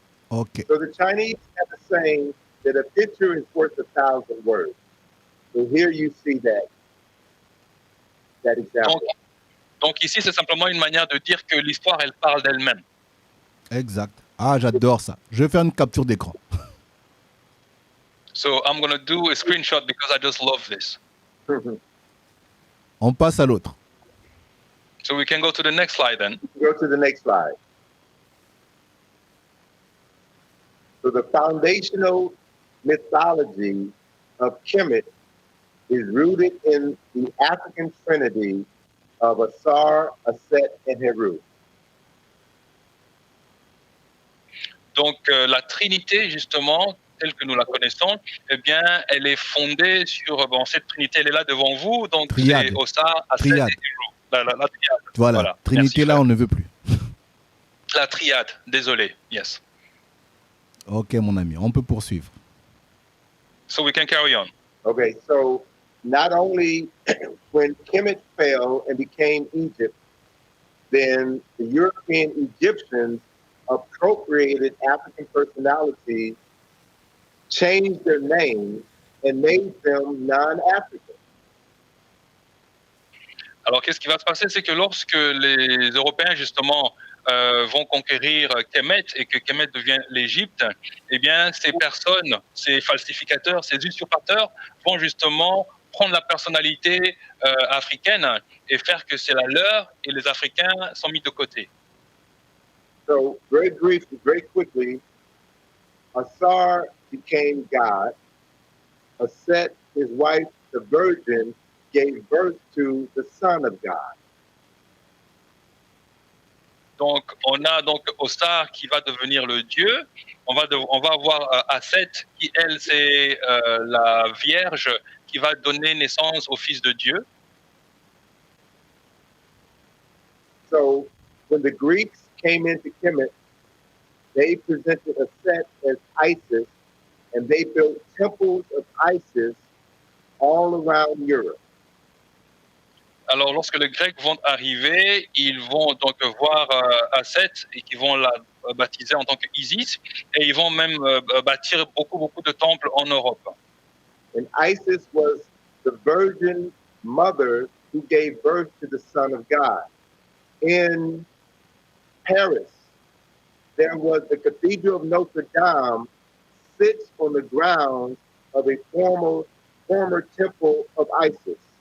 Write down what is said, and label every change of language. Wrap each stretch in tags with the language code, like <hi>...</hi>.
<en>Ok. So the Chinese have a saying that a picture is worth 1,000 words. So here you see that example.</en> <fr>Donc ici, c'est simplement une manière de dire que l'histoire, elle parle d'elle-même. Exact. Ah, j'adore ça. Je vais faire une capture d'écran.</fr> <en>So I'm going to do a screenshot because I just love this.</en> <fr>On passe à l'autre.</fr> <en>So we can go to the next slide then. Go to the next slide. So the foundational mythology of Kemet is rooted in the African trinity of Asar, Aset, and Heru.</en> <fr>Donc la Trinité, justement, telle que nous la connaissons, eh bien, elle est fondée sur cette Trinité, elle est là devant vous, donc Triade. c'est Osar, Aset Triade. et Heru. La triade. Voilà. Trinité, Merci, là, frère. on ne veut plus. La triade, désolé, yes. Ok, mon ami. On peut poursuivre.</fr> <en>So we can carry on. Okay, so not only when Kemet fell and became Egypt, then the European Egyptians appropriated African personalities, changed their names, and made them non-African.</en> <fr>Alors, qu'est-ce qui va se passer? C'est que lorsque les Européens, justement, vont conquérir Kemet et que Kemet devient l'Égypte, eh bien, ces personnes, ces falsificateurs, ces usurpateurs vont justement prendre la personnalité africaine et faire que c'est la leur et les Africains sont mis de côté.</fr> <en>So, very briefly, very quickly, Asar became God. Aset, his wife, the virgin, gave birth to the Son of God.</en> <fr>Donc, on a donc Osar qui va devenir le Dieu. On va avoir Aset qui, elle, c'est la Vierge qui va donner naissance au Fils de Dieu.</fr> <en>So, when the Greeks came into Kemet, they presented Aset as Isis, and they built temples of Isis all around Europe.</en> <fr>Alors, lorsque les Grecs vont arriver, ils vont donc voir Aset et qui vont la baptiser en tant qu'Isis, et ils vont même bâtir beaucoup de temples en Europe.</fr> <en>And Isis was the virgin mother who gave birth to the Son of God. In Paris, there was the Cathedral of Notre Dame sits on the grounds of a former temple of Isis.</en>